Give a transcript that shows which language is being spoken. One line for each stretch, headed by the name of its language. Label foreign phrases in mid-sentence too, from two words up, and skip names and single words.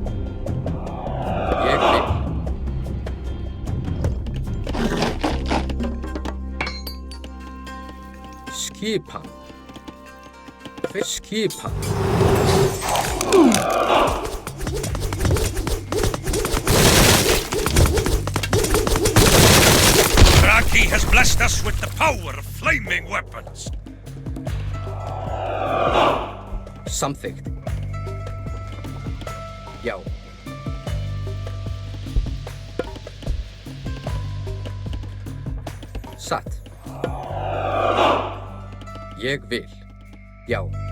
Icelandic: Ég vil. Skipan. Hver skipan?
English: Raki has blessed us with the power of flaming weapons.
Icelandic: Samþykkt. Já. Satt. Ég vil. Já.